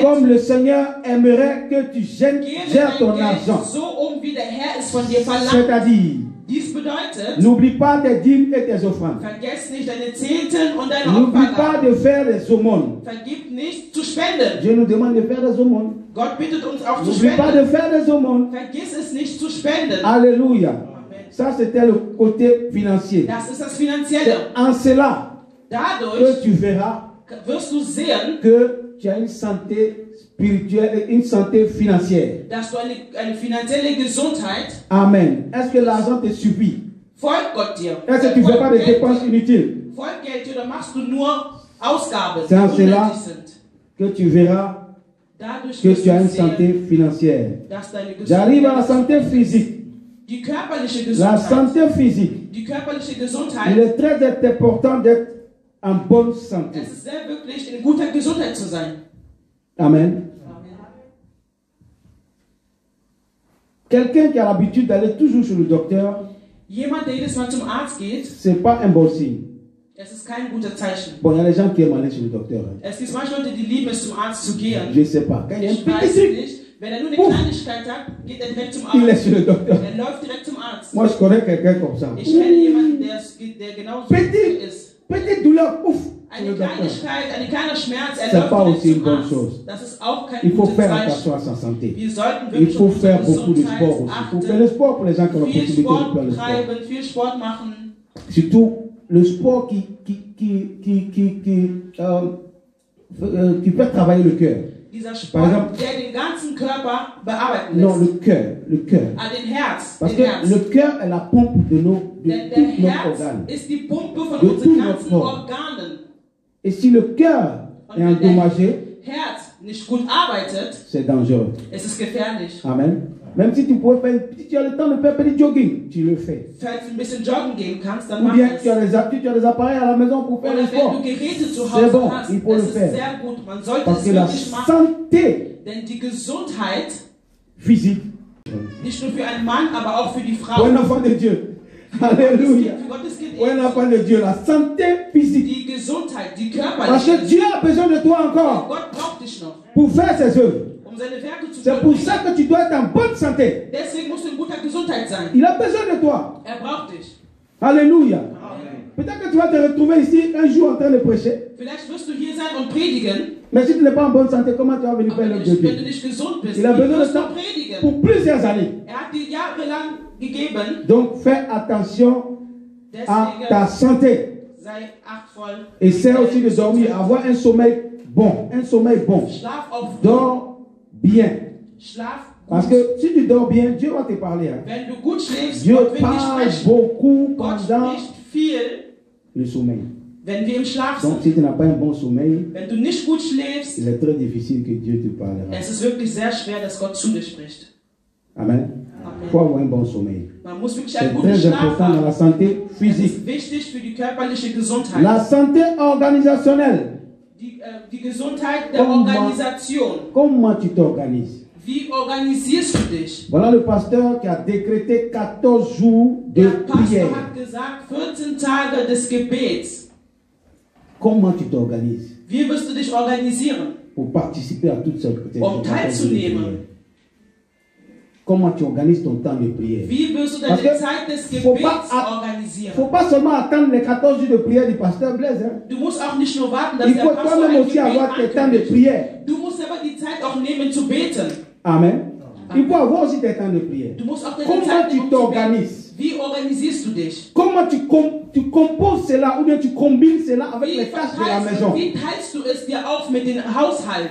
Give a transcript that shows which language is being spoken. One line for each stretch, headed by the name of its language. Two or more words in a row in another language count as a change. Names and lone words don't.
French: comme le Seigneur aimerait que tu
German: gehe mit
French: gères ton
German: deinem Geld
French: argent.
German: so wie der Herr es von dir verlangt.
French: C'est-à-dire,
German: Dies bedeutet,
French: n'oublie pas tes dîmes et tes offrandes.
German: vergiss nicht deine Zehnten und deine
French: N'oublie pas
German: Opfergaben.
French: de faire des aumônes.
German: Vergib nicht zu spenden.
French: Dieu nous demande de faire des aumônes.
German: Gott bittet uns auch zu
French: N'oublie pas
German: spenden.
French: de faire des aumônes.
German: Vergiss es nicht zu spenden.
French: Alléluia. Ça, c'était le côté financier.
German: Das ist das
French: C'est
German: Finanzielle.
French: en cela
German: Dadurch
French: que tu verras
German: wirst du sehen,
French: que tu as une santé spirituelle et une santé financière.
German: dass du eine finanzielle Gesundheit
French: Amen. Est-ce que l'argent te suffit?
German: folgt Gott dir.
French: Est-ce que tu ne fais pas de dépenses inutiles?
German: Folgt Geld dir, oder machst du nur Ausgaben, die
French: C'est en cela
German: unnötig sind.
French: que tu verras
German: Dadurch
French: que
German: wirst
French: tu as
German: du
French: une
German: sehen,
French: santé financière.
German: dass deine
French: J'arrive à la
German: Gesundheit,
French: santé physique.
German: die körperliche
French: La
German: Gesundheit,
French: santé physique.
German: die körperliche
French: Il
German: Gesundheit,
French: est très important d'être en bonne santé.
German: es ist sehr wirklich in guter Gesundheit zu sein.
French: Amen. Quelqu'un qui a l'habitude d'aller toujours chez le docteur,
German: Jemand, der jedes Mal zum Arzt geht,
French: ce n'est pas un bon signe.
German: es ist kein guter Zeichen.
French: Bon, il y a des gens qui aiment aller chez le docteur. Hein.
German: Es gibt manche Leute, die lieben es, zum Arzt zu gehen.
French: Je ne sais pas. Quand il y a un
German: Ich
French: petit
German: weiß
French: truc,
German: nicht. Wenn er nur eine Uff. Kleinigkeit hat, geht er direkt zum
French: il est
German: Arzt.
French: chez le docteur.
German: Er läuft direkt zum Arzt.
French: Moi, je connais quelqu'un comme ça.
German: Ich kenne jemanden, der genauso ist.
French: Petite douleur, ouf. chez
German: Eine
French: le docteur.
German: Kleinigkeit, ein kleiner Schmerz, er
French: C'est pas
German: läuft
French: aussi une
German: direkt zum
French: bonne
German: Arzt.
French: chose.
German: Das ist auch kein
French: Il faut
German: gutes
French: faire
German: Zeichen.
French: attention à sa santé.
German: Wir sollten
French: Il
German: wirklich
French: faut
German: auf
French: faire
German: unsere
French: beaucoup de sport
German: Gesundheit
French: aussi. Il faut faire
German: achten.
French: le sport pour les gens qui ont la
German: Viel
French: possibilité de faire
German: Sport
French: le sport.
German: treiben, viel Sport machen.
French: Surtout le sport qui fait travailler le cœur.
German: Dieser
French: Par
German: Sport,
French: exemple-
German: der den ganzen Körper bearbeiten
French: Non,
German: lässt.
French: le cœur.
German: Ah, den Herz.
French: Parce
German: Den
French: que
German: Herz.
French: le cœur est la pompe de
German: Denn der
French: tous nos
German: Herz
French: organes.
German: ist die Pumpe von
French: De
German: unseren
French: tout
German: ganzen
French: notre corps.
German: Organen.
French: Et si le cœur
German: Und
French: est
German: wenn der
French: endommagé,
German: Herz nicht gut arbeitet,
French: c'est dangereux.
German: es ist gefährlich.
French: Amen. Même si tu pouvais faire, si tu as le temps de faire un petit jogging, tu le fais.
German: Falls du ein bisschen joggen gehen kannst, dann
French: Ou
German: mach
French: bien
German: es.
French: tu as des appareils à la maison pour faire
German: Oder
French: le
German: wenn
French: sport.
German: du Geräte zu
French: C'est
German: Hause
French: bon,
German: hast,
French: il faut le
German: es ist
French: faire.
German: sehr gut. Man sollte
French: Parce
German: es
French: que la
German: wirklich machen.
French: santé
German: Denn die Gesundheit,
French: physique,
German: nicht nur für einen Mann, aber auch für die
French: pour
German: Frau,
French: un enfant de Dieu, alléluia,
German: für Gottes Kind,
French: pour un enfant de Dieu, la santé physique.
German: die Gesundheit, die
French: Parce
German: körperliche.
French: que Dieu a besoin de toi encore
German: Gott braucht dich noch,
French: pour faire ses œuvres.
German: um seine Werke zu
French: C'est pour
German: vollbringen.
French: ça que tu dois être en bonne santé.
German: Deswegen musst du in guter Gesundheit sein.
French: Il a besoin de toi.
German: Er braucht dich.
French: Alléluia. Amen. Peut-être que tu vas te retrouver ici un jour en train de prêcher.
German: Vielleicht wirst du hier sein und predigen.
French: Mais si tu n'es pas en bonne santé, comment tu vas venir
German: Aber
French: faire
German: wenn
French: l'œuvre
German: du,
French: de
German: wenn du
French: Dieu?
German: nicht gesund bist,
French: Il a
German: wie
French: besoin de
German: wirst du
French: ça
German: predigen?
French: pour plusieurs années.
German: Er hat dir jahrelang gegeben.
French: Donc fais attention à ta
German: Deswegen
French: santé.
German: sei achtvoll.
French: Essaie aussi de dormir, avoir un sommeil bon. Un sommeil bon.
German: Schlaf auch früh.
French: Dors bien.
German: Schlaf
French: Parce
German: gut.
French: que si tu dors bien, Dieu va te parler. Hein.
German: Wenn du gut schläfst,
French: Dieu
German: Gott will dir
French: parle
German: sprechen.
French: beaucoup
German: Gott
French: pendant
German: spricht viel,
French: le sommeil.
German: wenn wir im Schlaf
French: Donc
German: sind.
French: si tu n'as pas un bon sommeil,
German: Wenn du nicht gut schläfst,
French: il est très difficile que Dieu te parlera.
German: es ist wirklich sehr schwer, dass Gott zu dir spricht.
French: Amen. Il faut avoir un bon sommeil.
German: Man muss wirklich
French: C'est
German: einen guten
French: très
German: Schlaf
French: important dans la
German: haben.
French: santé
German: Es
French: physique.
German: ist wichtig für die körperliche Gesundheit.
French: La santé organisationnelle.
German: Die Gesundheit der
French: Comment-
German: Organisation.
French: Comment tu t'organises?
German: Wie organisierst du dich?
French: Voilà le pasteur qui a décrété 14 jours de
German: Der
French: prière.
German: Pastor hat gesagt, 14 Tage des Gebets.
French: Comment tu t'organises
German: Wie wirst du dich organisieren?
French: pour participer à toutes ces prières?
German: Teilzunehmen.
French: Comment tu organises ton temps de prière?
German: Wie wirst du
French: Parce
German: deine
French: que
German: Zeit des
French: faut
German: Gebets
French: pas Il ne
German: organisieren?
French: faut pas seulement attendre les 14 jours de prière du pasteur Blaise. Hein.
German: Du musst auch nicht nur warten, dass
French: Il
German: der
French: faut
German: Pastor
French: toi-même
German: ein
French: aussi
German: Gebet
French: avoir tes temps de
German: ankündigt.
French: prière.
German: Du musst aber die Zeit auch nehmen zu beten.
French: Amen. Il faut avoir aussi tes temps de prière.
German: Du musst auch deine
French: Comment
German: Zeit
French: tu
German: nehmen, um zu beten.
French: t'organises?
German: Wie organisierst du dich?
French: Comment tu composes cela ou bien tu combines cela avec
German: Wie,
French: les tâches de la maison?
German: wie teilst du es dir auf mit dem Haushalt?